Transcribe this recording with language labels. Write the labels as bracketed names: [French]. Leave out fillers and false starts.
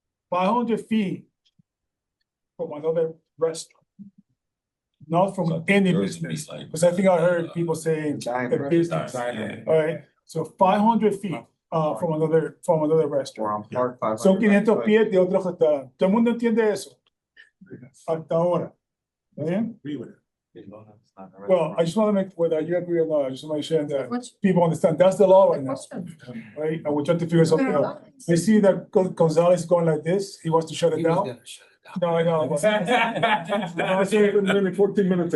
[English] 500 feet from another restaurant. Not from any business, because I think I heard people saying a business. Alright, so 500 feet from another restaurant. [Spanish] Son 500 pies de otro restaurante. ¿Todo el mundo entiende eso? Hasta ahora. ¿Está bien? [English] Well, I just want to make whether you agree or not. I just want to make sure that people understand that's the law right now. Right? And we're trying to figure something out. I see that Gonzalez is going like this. He wants to shut it down. No, I know. I say maybe 14 minutes.